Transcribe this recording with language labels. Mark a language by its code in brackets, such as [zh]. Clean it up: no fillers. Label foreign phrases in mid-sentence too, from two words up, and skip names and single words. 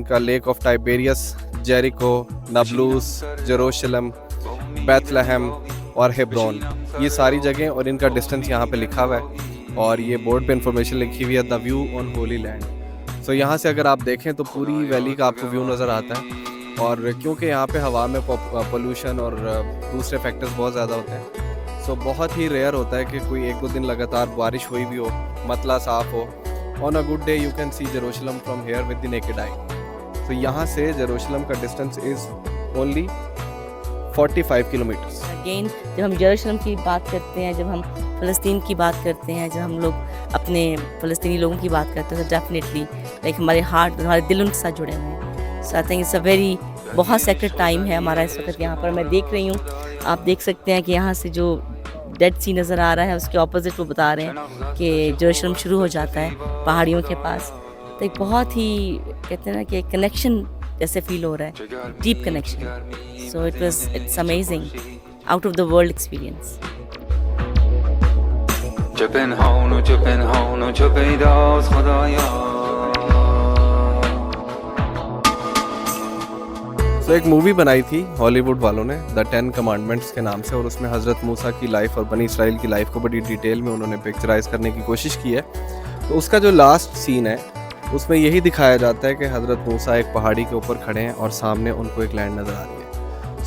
[hi] इनका लेक ऑफ टाइबेरियस जेरिको, नाब्लूस, जेरूशलम, बैतलहम और हेब्रोन, ये सारी जगह और इनका डिस्टेंस यहाँ पे लिखा हुआ है और ये बोर्ड पे इंफॉर्मेशन लिखी हुई है [en] The View on Holy Land. [hi] सो यहाँ से अगर आप देखें तो पूरी वैली का आपको व्यू नज़र आता है और क्योंकि यहाँ पे हवा में पोल्यूशन और दूसरे फैक्टर्स बहुत ज़्यादा होते हैं, सो बहुत ही रेयर होता है कि कोई 1-2 दिन लगातार बारिश हुई भी हो, मतला साफ़ हो। [en] On a good day you can see Jerusalem from here with the naked eye. [hi] तो यहाँ से जेरूशलम का डिस्टेंस [en] is only 45 kilometers. [hi] अगेन जब हम यरूशलेम की बात करते हैं, जब हम फ़लस्तीन की बात करते हैं, जब हम लोग अपने फ़लस्तीनी लोगों की बात करते हैं, तो [en] definitely like [hi] हमारे हार्ट, हमारे दिल उनके साथ जुड़े हुए हैं। [en] So I think it's a very बहुत sacred time [hi] है हमारा इस वक्त यहाँ पर। मैं देख रही हूँ, आप देख सकते हैं कि यहाँ से जो डेड सी नज़र आ रहा है उसके ऑपोजिट वो बता रहे हैं कि यरूशलेम शुरू हो जाता है पहाड़ियों के पास। तो एक बहुत ही कहते हैं ना कि कनेक्शन जैसे फील हो रहा है, [en] deep connection. So it's amazing, out of the world experience. [fa] چه پنهان و چه پیداست خدایا. [hi] तो एक मूवी बनाई थी हॉलीवुड वालों ने द 10 कमांडमेंट्स के नाम से और उसमें हज़रत मूसा की लाइफ और बनी इसराइल की लाइफ को बड़ी डिटेल में उन्होंने पिक्चराइज करने की कोशिश की है। तो उसका जो [en] last scene [hi] है उसमें यही दिखाया जाता है कि हज़रत मूसा एक पहाड़ी के ऊपर खड़े हैं और सामने उनको एक लैंड नज़र आ रही है।